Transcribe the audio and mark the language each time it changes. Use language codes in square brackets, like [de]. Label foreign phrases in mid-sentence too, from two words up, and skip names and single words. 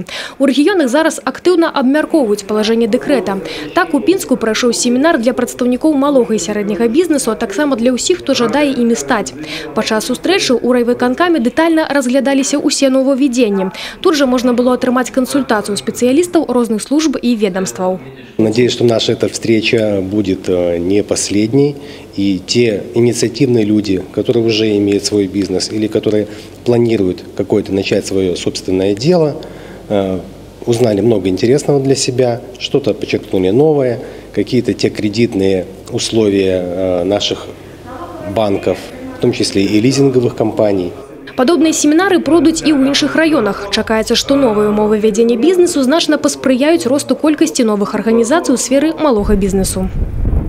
[be] У рэгіёнах зараз актыўна абмяркоўваюць палажэнне дэкрэта. Так, у Пінску прайшоў семінар для прадстаўнікоў малога і сярэдняга бізнесу, а таксама для ўсіх, хто жадае імі стаць. Падчас сустрэчы ў райвыканкаме дэтальна разглядаліся ўсе новаўвядзенні. Тут жа можна было атрымаць кансультацыю спецыялістаў розных служб і ведомстваў. [ru] Надеюсь, что наша эта встреча будет не последней, и те инициативные люди, которые уже имеют свой бизнес или которые планируют какое-то начать свое собственное дело, узнали много интересного для себя, что-то подчеркнули новое, какие-то те кредитные условия наших банков, в том числе и лизинговых компаний. [be] Падобныя семінары пройдуць і ў іншых раёнах. Чакаецца, што новыя ўмовы вядзення бізнесу значна паспрыяюць росту колькасці новых арганізацый у сферы малога бізнесу.